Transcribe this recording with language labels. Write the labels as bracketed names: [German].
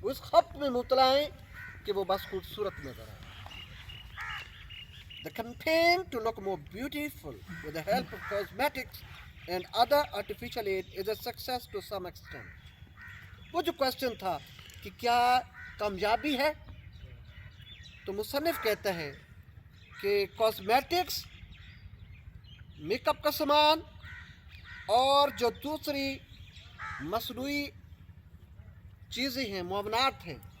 [Hindi] वो इस खप में मुबतला हैं कि वो बस खूबसूरत नजर आए। [English] The campaign to look more beautiful with the help of cosmetics and other artificial aid is a success to some extent. [Hindi] वो जो क्वेश्चन था कि क्या कामयाबी है, तो मुसन्निफ कहता है कि कॉस्मेटिक्स, मेकअप का सामान और जो दूसरी मसनूई चीज़ें हैं, मुआवनात हैं,